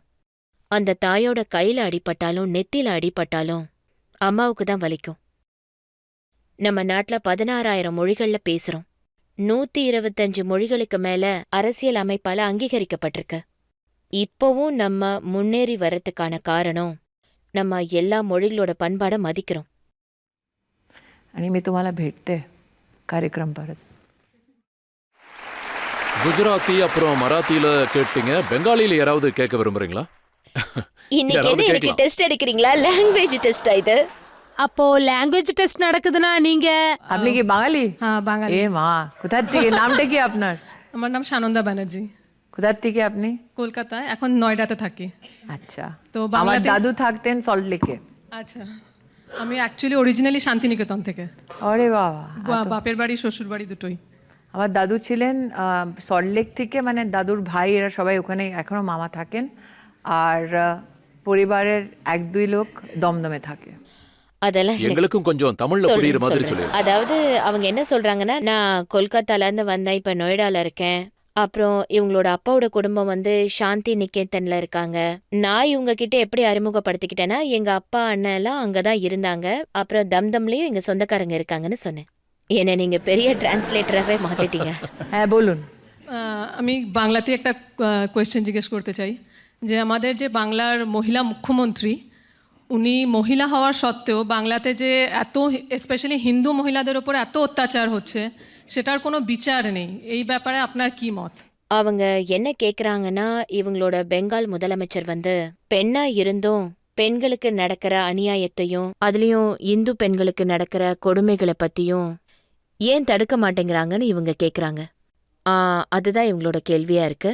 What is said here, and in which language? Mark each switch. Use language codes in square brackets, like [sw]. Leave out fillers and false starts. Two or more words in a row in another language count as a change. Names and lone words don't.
[ta] அந்த தாயோட கையில அடிபட்டாலும் நெத்தில அடிபட்டாலும் அம்மாவுக்கு தான் வலிக்கும். நம்ம நாட்டுல 16,000 மொழிகள்ல பேசுறோம். 125 மொழிகளுக்கு மேல அரசியல் அமைப்பால அங்கீகரிக்கப்பட்டிருக்கு. இப்போவும் நம்ம முன்னேறி வரதுக்கான காரணம் நம்ம எல்லா மொழிகளோட பண்பாட மதிக்கிறோம். [mr] आणि मी तुम्हाला भेटते कार्यक्रम परत. [ta] குஜராத்தி அப்புறம் மராத்தியில கேட்டீங்க. பெங்காலில யாராவது கேட்க விரும்புறீங்களா? இன்னைக்கு யாராவது என்ன எனக்கு கேட்கலாம். டெஸ்ட் எடுக்கிறீங்களா? [en] language test [ta] இது? அப்போ [en] language test [ta] நடக்குதுன்னா நீங்க [bn] আপনি কি বাঙালি? হ্যাঁ বাঙালি। এ মা, কোথা থেকে? নামটা কি আপনার? আমার নাম সানন্দা ব্যানার্জি, কোথা থেকে আপনি? কলকাতায়, এখন নয়ডাতে থাকি। আচ্ছা, তো আমার বাংলাতে- দাদু থাকতেন সল্ট লেকে। আচ্ছা, আমি [en] actually originally [bn] শান্তিনিকেতন থেকে। আরে বাবা, বাপের বাড়ি শ্বশুর বাড়ি দুটোই। আমার দাদু ছিলেন সল্টলেক থেকে, মানে দাদুর ভাই এরা সবাই ওখানে এখনো মামা থাকেন, আর পরিবারের 1-2 লোক দমদমে থাকে. [ta] அதெல்லாம் எனக்கு எங்களுக்கும் கொஞ்சம் தமிழ்ல புரியுற சொல்றேன், மாதிரி சொல்றேன். சொல்லிருங்க. அதாவது அவங்க என்ன சொல்றாங்கன்னா, நான் கொல்கத்தால இருந்து வந்தேன், இப்ப நொய்டால இருக்கேன். அப்புறம் இவங்களோட அப்பாவோட குடும்பம் வந்து சாந்தி நிகேதன்ல இருக்காங்க. நான் இவங்க கிட்ட எப்படி அறிமுகப்படுத்திக்கிட்டேன்னா, எங்க அப்பா அண்ணன் எல்லாம் அங்கதான் இருந்தாங்க. அப்புறம் தம்தம்லயும் எங்க சொந்தக்காரங்க இருக்காங்கன்னு சொன்னேன். என்ன நீங்க பெரிய டிரான்ஸ்லேட்டராகவே மாத்திட்டீங்க. [bn] হ্যাঁ বলুন। আমি বাংলাতে একটা কোয়েশ্চেন জিজ্ঞেস করতে চাই যে আমাদের যে বাংলার মহিলা মুখ্যমন্ত্রী উনি মহিলা হওয়ার সত্ত্বেও বাংলাতে যে এত স্পেশালি হিন্দু মহিলাদের ওপর এত অত্যাচার হচ্ছে সেটার কোনো বিচার নেই, এই ব্যাপারে আপনার কি মত? [ta] அவங்க என்ன கேக்குறாங்கன்னா, இவங்களோட பெங்கால் முதலமைச்சர் வந்து பெண்ணா இருந்தும் பெண்களுக்கு நடக்கிற அநியாயத்தையும் அதுலயும் இந்து பெண்களுக்கு நடக்கிற கொடுமைகளை பத்தியும் ஏன் தடுக்க மாட்டேங்கிறாங்கன்னு இவங்க கேக்குறாங்க. அதுதான் இவங்களோட கேள்வியா இருக்கு.